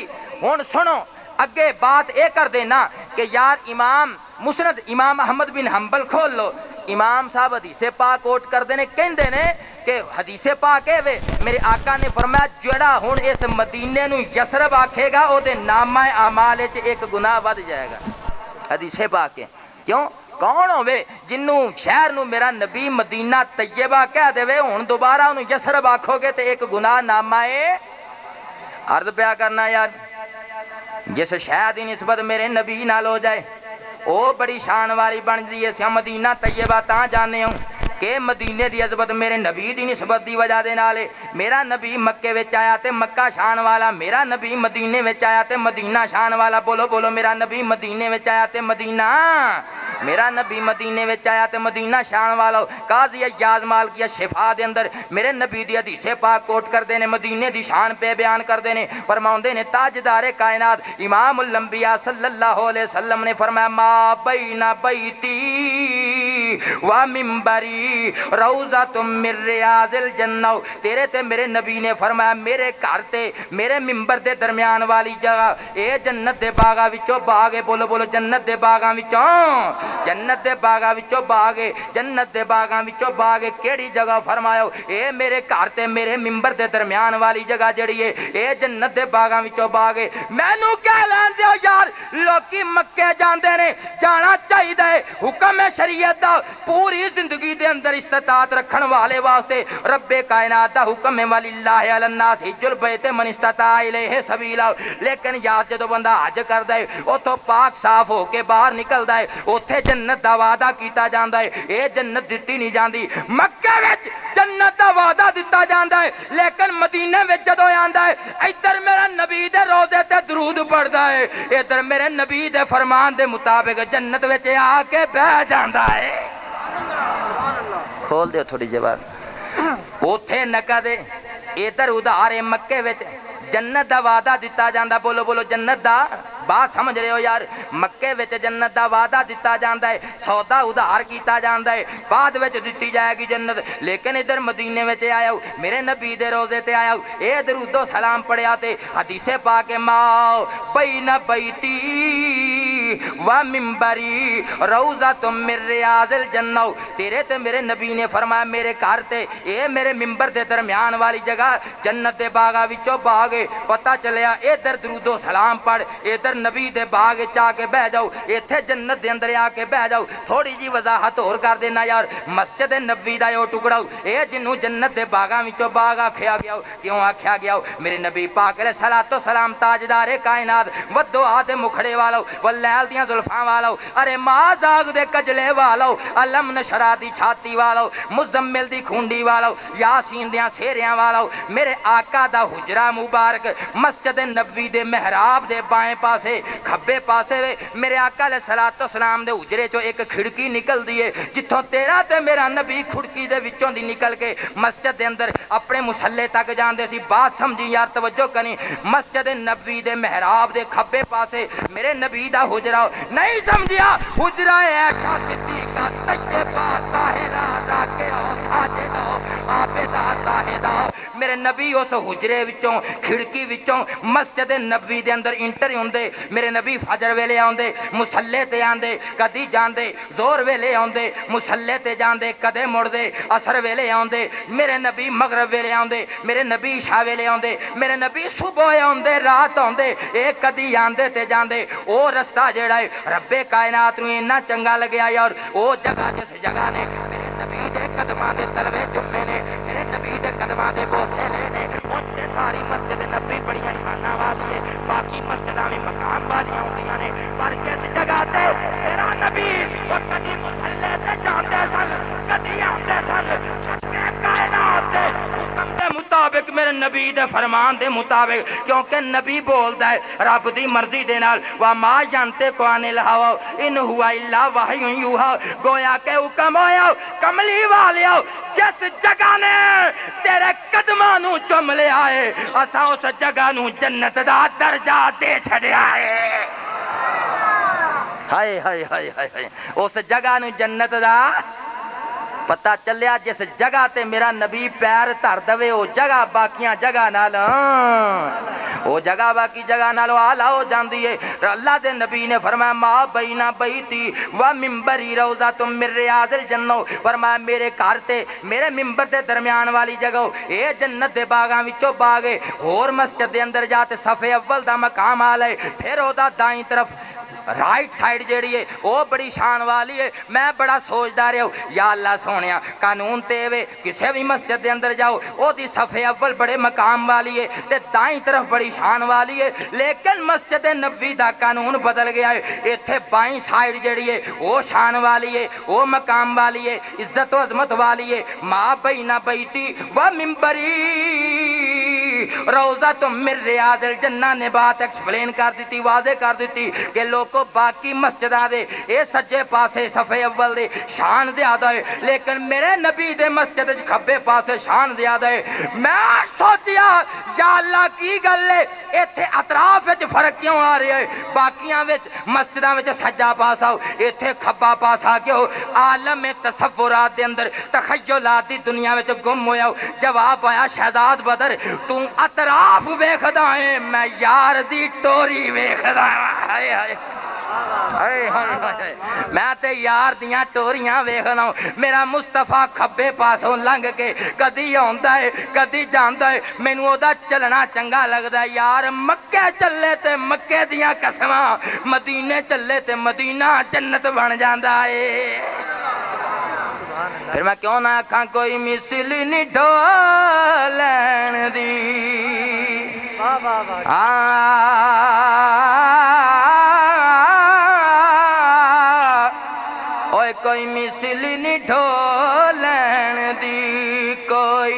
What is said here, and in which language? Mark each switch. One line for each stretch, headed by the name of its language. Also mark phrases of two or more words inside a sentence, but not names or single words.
Punjabi: ہن سنو اگے بات اے کر دینا کہ یار امام مسند امام احمد بن حنبل کھول لو امام صاحب حدیث پاک کوٹ کر دینے کہندے نے کہ حدیث پاک ہے وے میرے آقا نے فرمایا جڑا ہن اس مدینے نو یسرب آکھے گا او دے نامہ اعمال وچ ایک گناہ ود جائے گا حدیث پاک ہے کیوں کون ہوے جنوں شہر نو میرا نبی مدینہ طیبہ کہہ دے وے ہن دوبارہ انہوں یسرب آکھو گے تے ایک گناہ نامہ عرض پیا کرنا یار جس شہر دی نسبت میرے نبی نال ہو جائے او بڑی شان والی بن جی ہے مدینہ طیبہ تاں جانے ہوں کہ مدینے دی عظمت میرے نبی دی نسبت دی وجہ دے نالے میرا نبی مکے وچ آیا تے مکہ شان والا میرا نبی مدینے وچ آیا تے مدینہ شان والا بولو بولو میرا نبی مدینے وچ آیا تے مدینہ میرا نبی مدینے وچ آیا تے مدینہ شان والا قاضی ایاز مالکیہ شفا دے اندر میرے نبی دی حدیث پاک کوٹ کردے نے مدینے دی شان پہ بیان کردے نے فرماوندے نے تاجدار کائنات امام الانبیاء
Arabic: صلی اللہ علیہ وسلم
Punjabi: نے فرمایا
Arabic: ما بین بیتی و منبری روضۃ من ریاض الجنہ
Punjabi: تیرے تے میرے نبی نے فرمایا میرے گھر تے میرے منبر دے درمیان والی جگہ اے جنت دے باغاں وچوں باغ ہے بولو بولو جنت دے باغاں وچوں جنت دے باغاں وچوں باغ ہے جنت دے باغاں وچوں باغ ہے کیڑی جگہ فرمایا اے میرے گھر تے میرے منبر دے درمیان والی جگہ جڑی ہے اے جنت دے باغاں وچوں باغ ہے مینوں کہہ لین دیو یار لوکی مکے جاندے نے جانا چاہیے حکم شریعت دا پوری زندگی دے اندر استطاعت رکھن والے واسطے رب کائنات دا حکم ہے وللہ
Arabic: علی الناس حج البیت من استطاع الیہ سبیلا
Punjabi: لیکن یار جدو بندہ حج کردا ہے اوتھوں پاک صاف ہو کے باہر نکلدا ہے اوتھے جنت دا وعدہ کیتا جاندا ہے اے جنت دتی نہیں جاندی مکے وچ جنت دا وعدہ دتا جاندا ہے لیکن مدینے وچ جدو آندا ہے ادھر میرا نبی دے روضے تے درود پڑھدا ہے ادھر میرے نبی دے فرمان دے مطابق جنت وچ آ کے بیٹھ جاندا ہے کھول دیو تھوڑی جواب اوتھے نقد ادھر ادھار مکے وچ جنت دا وعدہ دتا جاندا بولو بولو جنت دا بات سمجھ رہے ہو یار مکے وچ جنت دا وعدہ دتا جاندا ہے سودا ادھار کیتا جاندا ہے بعد وچ دتی جائے گی جنت لیکن ادھر مدینے وچ آیا ہو میرے نبی دے روزے تے آیا ہو اے درود و سلام پڑھیا تے حدیث پاک
Arabic: ما بین بیتی و منبری روضۃ من ریاض الجنہ
Punjabi: تیرے تے میرے نبی نے فرمایا میرے گھر تے اے میرے منبر دے درمیان والی جگہ جنت دے باغاں وچوں باغ پتہ چلیا ادھر درود و سلام پڑھ ادھر نبی دے باغ چا کے بہ جاؤ ایتھے جنت دے اندر آ کے بہ جاؤ تھوڑی جی وضاحت اور کر دینا یار مسجد نبوی دا او ٹکڑا اے جنوں جنت دے باغاں وچوں باغ آکھیا گیا کیوں آکھیا گیا میرے نبی پاک
Arabic: علیہ الصلوۃ والسلام
Punjabi: تاجدار کائنات ودعا دے مکھڑے والو واللیل دیاں زلفاں والو ارے ماں زاغ دے کجلے والو علم نشرا دی چھاتی والو مزمل دی کھونڈی والو یاسین دیاں سیریاں والو میرے آقا دا حجرہ مبارک مسجد نبوی دے محراب دے بائیں پاسے کھبے پاسے وے میرے آقا
Arabic: علیہ الصلوۃ والسلام
Punjabi: دے حجرے چوں ایک کھڑکی نکل دی ہے جتھوں تیرا تے میرا نبی کھڑکی دے وچوں دی نکل کے مسجد دے اندر اپنے مصلے تک جاندے سی بات سمجھی یار توجہ کریں مسجد نبوی دے محراب دے کھبے پاسے میرے نبی دا حجرہ نہیں سمجھیا حجرہ عائشہ صدیقہ طیبہ طاہرہ راکعہ ساجدہ عابدہ زاہدہ میرے نبی اس حجرے وچوں کھڑکی وچوں مسجد نبوی دے اندر انٹر ہوندے میرے نبی فجر ویلے آندے مصلے تے آندے کدی جاندے زور ویلے آندے مصلے تے جاندے کدے مڑدے عصر ویلے آندے میرے نبی مغرب ویلے آندے میرے نبی عشاء ویلے آندے میرے نبی صبح آندے رات آندے اے کدی آندے تے جاندے او رستہ جڑا ہے رب کائنات نوں اتنا چنگا لگیا یار او جگہ جس جگہ نے میرے نبی دے قدماں دے تلوے چومے نے میرے نبی دے قدماں دے بوسے لینے اُتے ساری مسجد نبی بڑیاں شاناں والی ہے باقی مسجداں وی مقام والیاں ہوندیاں نے پر جس جگہ تے میرا نبی او کدی مصلے تے جاندے سن کدی آندے سن کائنات دے حکم دے مطابق میرے نبی دے فرمان دے مطابق کیونکہ نبی بولدا ہے رب دی مرضی دے نال
Arabic: وما ینطق عن الہوا ان ہوا الا وحی یوحی
Punjabi: گویا کہ حکم ہویا کملی والیو جس جگہ نے تیرے قدم قدماں نو چم لے آئے اساں اس جگہ نو جنت دا درجہ دے چھڑیا ہے ہائے ہائے ہائے ہائے اس جگہ نو جنت دا پتہ چلیا جس جگہ تے میرا نبی پیر دھر دوے او جگہ باقیاں جگہ نال او جگہ باقی جگہ نال آلہ ہو جاندی ہے اللہ دے نبی نے فرمایا
Arabic: ما بین بیتی و منبری روضۃ من ریاض الجنہ
Punjabi: فرمایا میرے گھر تے میرے منبر دے درمیان والی جگہ اے جنت دے باغاں وچوں باغ ہے اور مسجد دے اندر جا تے صفے اول دا مقام آ لے پھر او دا دائیں طرف
English: right side
Punjabi: جیڑی ہے وہ بڑی شان والی ہے میں بڑا سوچدا رہا ہوں یا اللہ سونیا قانون تے وے کسے بھی مسجد دے اندر جاؤ او دی صفحے اول بڑے مقام والی ہے تے دائیں طرف بڑی شان والی ہے لیکن مسجد نبوی دا قانون بدل گیا ہے ایتھے بائیں سائیڈ جیڑی ہے وہ شان والی ہے وہ مقام والی ہے عزت و عظمت والی ہے
Arabic: ما بین بیتی و منبری روضۃ من ریاض الجنہ
Punjabi: نے بات ایکسپلین کر دیتی واضح کر دیتی کہ لوگوں باقی مسجدہ دے اے سجے پاسے صفحے اول دے شان زیادہ ہے لیکن میرے نبی دے مسجد کھبے پاسے شان زیادہ ہے میں سوچیا یا اللہ کی گل ہے ایتھے اطراف وچ فرق کیوں آ رہا ہے باقیاں وچ مسجداں وچ سجا پاسا ایتھے کھبا پاسا کیوں عالم تصورات دے اندر تخیلات دی دنیا وچ گم ہویا جواب آیا شہزاد بدر تو اطراف ویکھدا ہے میں یار دی ٹوری ویکھدا ہائے ہائے میں تے یار دیاں ٹوریاں ویکھنا میرا مصطفیٰ کھبے پاسوں لنگ کے کدی آندا ہے کدی جاندا ہے مینوں او دا چلنا چنگا لگدا ہے یار مکے چلے تے مکے دیاں قسماں مدینے چلے تے مدینہ جنت بن جاندا ہے پھر میں کیوں نہ آکھاں کوئی مثل نہیں ڈولن دی کوئی مثل نہیں ڈھولن دی کوئی